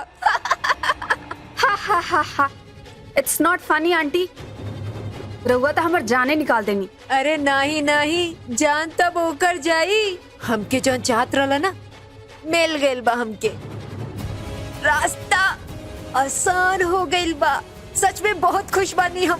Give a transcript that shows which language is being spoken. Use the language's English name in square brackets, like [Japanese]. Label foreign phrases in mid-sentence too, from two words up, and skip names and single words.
[English] हा हा हा हा, It's not funny aunty. [Bhojpuri] रहुआ तो हमार जाने निकाल देनी। अरे नहीं नहीं, जान तब होकर जाई। हमके जौन चाहत रहला ना मिल गइल बा, हमके रास्ता आसान हो गइल बा। सच में बहुत खुश बानी हम।